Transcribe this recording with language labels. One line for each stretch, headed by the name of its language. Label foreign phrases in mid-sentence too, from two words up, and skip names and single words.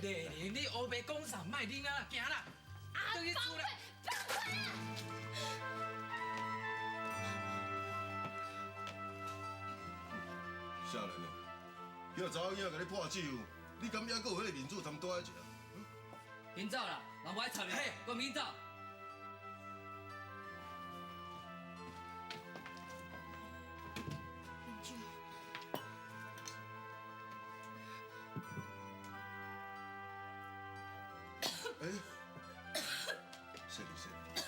Min Nan Chinese: 丽玲，你黑白讲啥？莫啉啊，行啦，倒去厝啦。少年的，叫查某囝甲你破酒，你敢还阁有迄个面子通倒来食？紧走啦，人我爱插你，我明走。哎，是你是。